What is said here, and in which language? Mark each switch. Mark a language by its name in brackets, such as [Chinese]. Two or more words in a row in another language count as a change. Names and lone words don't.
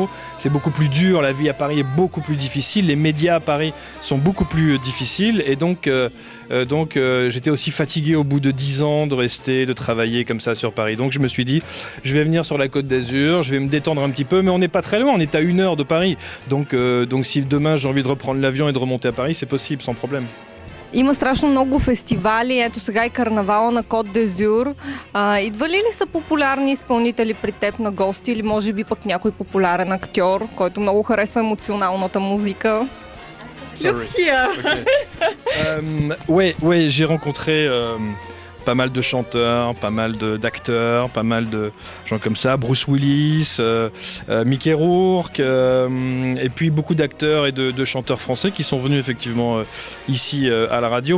[French] C'est beaucoup plus dur, la vie à Paris est beaucoup plus difficile, les médias à Paris sont beaucoup plus difficiles, et donc j'étais aussi fatigué au bout de 10 ans de rester, de travailler comme ça sur Paris. Donc je me suis dit, je vais venir sur la Côte d'Azur, je vais me détendre un petit peu, mais on n'est pas très loin, on est à 1 heure de Paris. Donc si demain j'ai envie de reprendre l'avion et de remonter à Paris, c'est possible, sans problème. [Bulgarian] Има страшно много фестивали, ето сега и карнавала на Кот д'Азур. Идвали ли са популярни изпълнители при теб на гости или може би пък някой популярен актьор, който много харесва емоционалната музика? [French] Ouais, j'ai rencontré pas mal de chanteurs, pas mal d'acteurs, pas mal de gens comme ça, Bruce Willis, Mickey Rourke, et puis beaucoup d'acteurs et de chanteurs français qui sont venus effectivement ici à la radio.